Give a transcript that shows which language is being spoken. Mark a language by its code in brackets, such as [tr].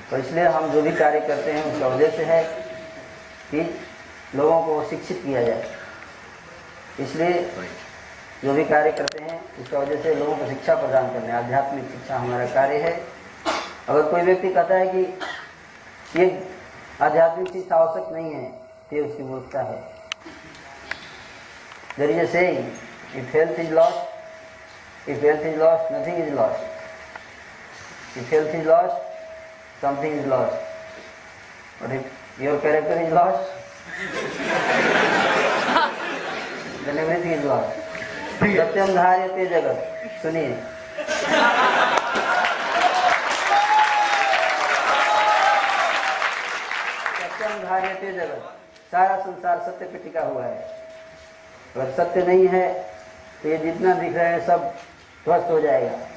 [hi] तो इसलिए हम जो भी कार्य करते हैं उसका उद्देश्य है कि लोगों को शिक्षित किया जाए। इसलिए जो भी कार्य करते हैं उसका वजह से लोगों को शिक्षा प्रदान करना है, आध्यात्मिक शिक्षा हमारा कार्य है। अगर कोई व्यक्ति कहता है कि ये आध्यात्मिक शिक्षा आवश्यक नहीं है, तो ये उसकी मूर्खता है। [en] There is a saying, if health is lost, nothing is lost. If health is lost, something is lost. But if your character is lost, then everything is lost. [sa] सत्यम धार्यते जगत। [hi] सुनिए, [sa] सत्यम धार्यते जगत, [hi] सारा संसार सत्य पे टिका हुआ है। अगर सत्य नहीं है तो ये जितना दिख रहे हैं सब ध्वस्त हो जाएगा।